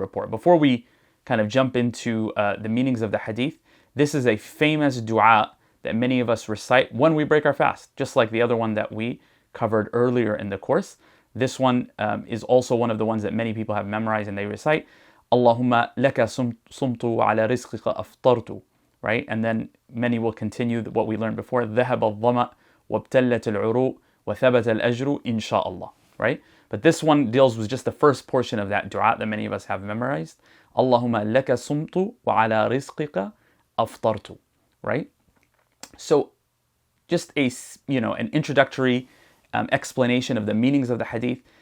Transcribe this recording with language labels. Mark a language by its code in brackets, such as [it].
[en] Before we kind of jump into the meanings of the hadith, this is a famous dua that many of us recite when we break our fast, just like the other one that we covered earlier in the course. This one is also one of the ones that many people have memorized and they recite. [ar] Allahumma laka sumtu wa ala rizqika aftartu. [en] Right? And then many will continue what we learned before. [ar] ذهب الظمأ وابتلت العروق وثبت الأجر إن شاء الله. [en] Right? But this one deals with just the first portion of that dua that many of us have memorized. [ar] Allahumma laka sumtu wa ala rizqika aftartu. [en] Right? So just an introductory explanation of the meanings of the hadith.